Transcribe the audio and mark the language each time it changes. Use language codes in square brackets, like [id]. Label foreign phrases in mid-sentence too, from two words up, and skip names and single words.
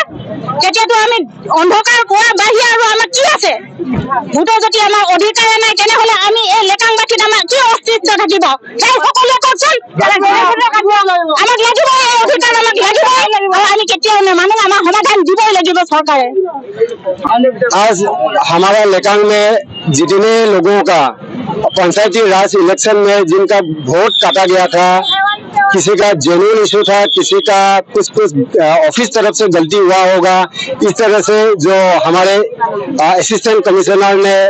[as] তেতিয়াতো আমি অন্ধকাৰ পৰা বাহিৰে আৰু আমাৰ কি আছে? ভোটৰ যদি আমাৰ অধিকাৰে নাই তেনেহ'লে আমি এই লেটাংবাসীত আমাৰ কি অস্তিত্ব থাকিব? সেই সকলোৱে কওকচোন। আমাক লাগিব এই অধিকাৰ, আমাক লাগিব আৰু আমি কেতিয়াও নেমানো। আমাৰ সমাধান দিবই লাগিব চৰকাৰে। [hi] आज हमारा लेकांग में जितने लोगों का पंचायती राज इलेक्शन में जिनका वोट काटा गया था, किसी का [en] genuine issue [hi] था, किसी का कुछ ऑफिस तरफ से गलती हुआ होगा, इस तरह से जो हमारे [en] assistant commissioner [hi] ने